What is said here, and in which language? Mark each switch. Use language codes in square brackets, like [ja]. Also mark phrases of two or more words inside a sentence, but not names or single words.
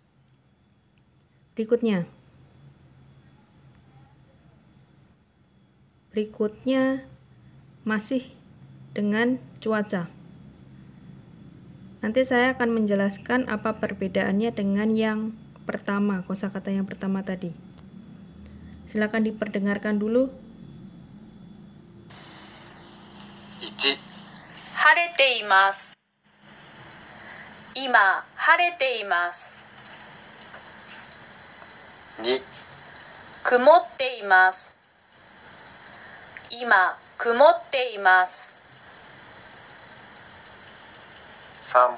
[id] Berikutnya masih dengan cuaca. Nanti saya akan menjelaskan apa perbedaannya dengan yang pertama, kosakata yang pertama tadi. Silakan diperdengarkan dulu. 1. [ja] 晴れています。今晴れています。2. 曇っています。今曇っています。3.